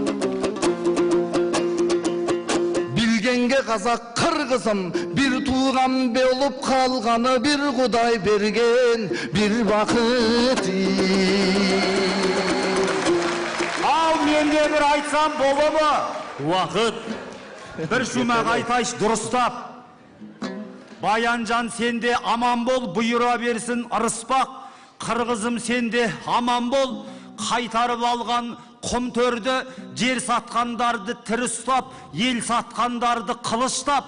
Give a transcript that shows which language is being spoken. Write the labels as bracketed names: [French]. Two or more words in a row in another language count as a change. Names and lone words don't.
[Kyrgyz] Билгенге казак кыргызым бир тууган болуп калганы, бир Кудай берген бир бакыт. Ал менде бир айтсам болобу? Vakit. [Kazakh] Бір шумақ айтайш дұрыстап. Баянжан сенде аман бол, бұйыра берсін ырыспақ. Қырғызым сенде аман бол, қайтарып алған құм төрді, жер сатқандарды тірі ұстап, ел сатқандарды қылыштап.